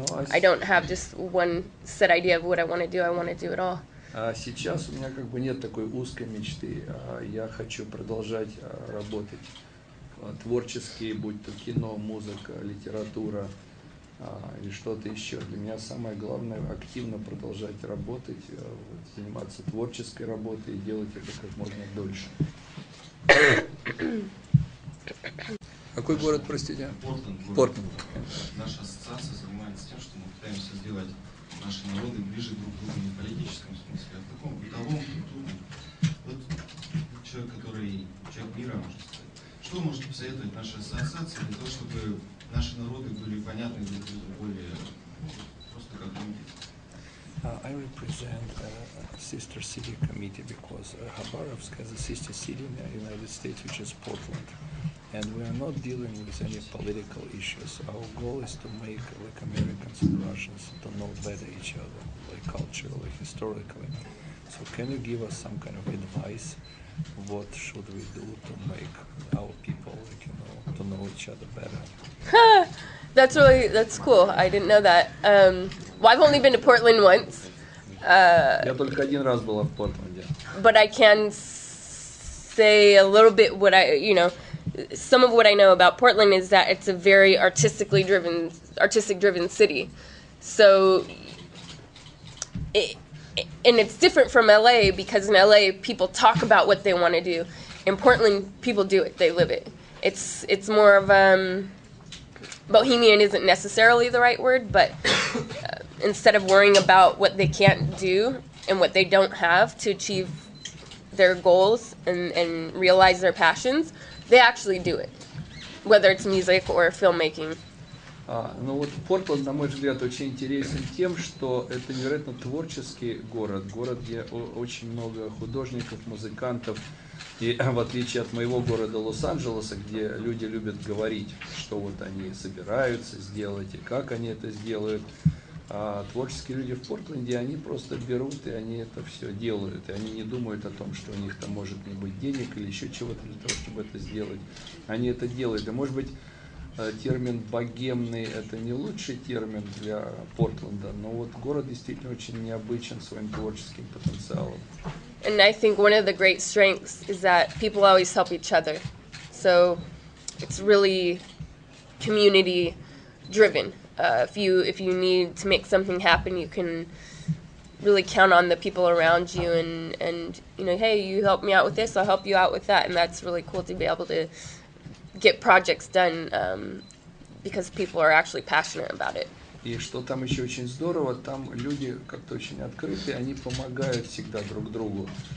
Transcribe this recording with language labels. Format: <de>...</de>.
<en>I don't have just one set idea of what I want to do. I want to do it all.</en> <ru>А сейчас у меня как бы нет такой узкой мечты. Я хочу продолжать работать творчески, будь то кино, музыка, литература или что-то еще. Для меня самое главное активно продолжать работать, заниматься творческой работой и делать это как можно дольше. Какой город, простите? Портленд. Наша ассоциация занимается тем, что мы пытаемся сделать наши народы ближе друг к другу не в политическом смысле, а в таком бытовом, культурном. Вот человек мира, можно сказать. Что может посоветовать наша ассоциация для того, чтобы наши народы были понятны друг другу более просто как люди?</ru> <en>I represent a sister city committee because Хабаровске is a sister city in the United States, which is Portland. And we are not dealing with any political issues. Our goal is to make like Americans and Russians to know better each other, like culturally, historically. So can you give us some kind of advice? What should we do to make our people, like, to know each other better? That's cool. I didn't know that. Well, I've only been to Portland once.</en> <ru>Я только один раз была в Портленде.</ru> <en>But I can say a little bit what some of what I know about Portland is that it's a very artistic driven city. So, and it's different from LA because in LA people talk about what they want to do. In Portland, people do it; they live it. It's more of bohemian isn't necessarily the right word, but instead of worrying about what they can't do and what they don't have to achieve their goals and realize their passions, they actually do it, whether it's music or filmmaking.</en> <ru>Ну вот Портленд, на мой взгляд, очень интересен тем, что это невероятно творческий город, где очень много художников, музыкантов. И в отличие от моего города Лос-Анджелеса, где люди любят говорить, что вот они собираются сделать и как они это сделают, творческие люди в Портленде, они просто берут и они это все делают. И они не думают о том, что у них там может не быть денег или еще чего-то для того, чтобы это сделать. Они это делают. И может быть термин «богемный» — это не лучший термин для Портленда, но вот город действительно очень необычен своим творческим потенциалом.</ru> <en>And I think one of the great strengths is that people always help each other. So it's really community driven. If you need to make something happen, you can really count on the people around you and hey, you help me out with this, I'll help you out with that. And that's really cool to be able to get projects done because people are actually passionate about it.</en> <ru>И что там еще очень здорово, там люди как-то очень открыты, они помогают всегда друг другу.</ru>